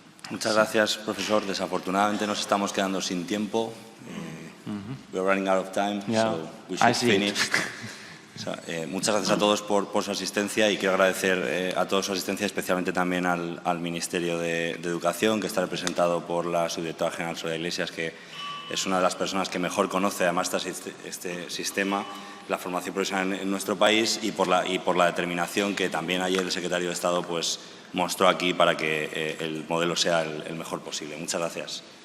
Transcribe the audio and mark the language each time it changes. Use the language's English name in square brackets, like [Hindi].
[Spanish] Muchas gracias, profesor. Desafortunadamente nos estamos quedando sin tiempo. [English] We're running out of time, so we should finish. [Spanish] Muchas gracias a todos por su asistencia, y quiero agradecer a todos su asistencia, especialmente también al Ministerio de Educación, que está representado por la Subdirectora General Soria Iglesias, que es una de las personas que mejor conoce además este sistema, la formación profesional en nuestro país, y por la determinación que también ayer el Secretario de Estado pues mostró aquí para que el modelo sea el mejor posible. Muchas gracias.